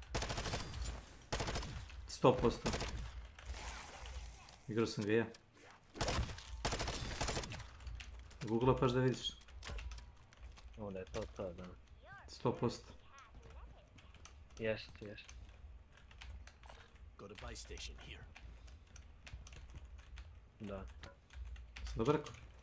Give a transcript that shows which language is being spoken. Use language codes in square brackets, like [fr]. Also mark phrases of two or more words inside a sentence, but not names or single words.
[bs] 100%. Igrao sam ga ja. Google paš da vidiš. Onda je to, da. 100%. Jest. [en] Go to buy station here. [bs] Da. Dobro rekao?